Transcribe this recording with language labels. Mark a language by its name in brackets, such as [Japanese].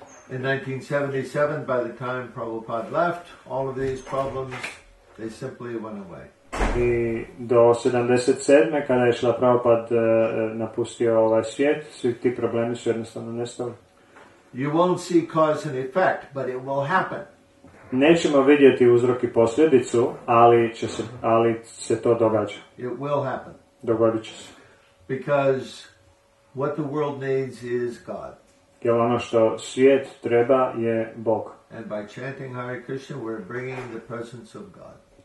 [English] In 1977, by the time Prabhupada left, all of these problems, they simply went away. [Croatian] I do 77. kada je Srila Prabhupada napustio ovaj svijet, svi ti problemi su jednostavno nestali. [English] You won't see cause and effect, but it will happen. [Croatian] Nećemo vidjeti uzrok i posljedicu, ali se to događa. [English] It will happen. [Croatian] Dogodit će se. [English] Because what the world needs is God. [Croatian] Jer ono što svijet treba je Bog. [English] And by chanting Hare Krishna, we're bringing the presence of God.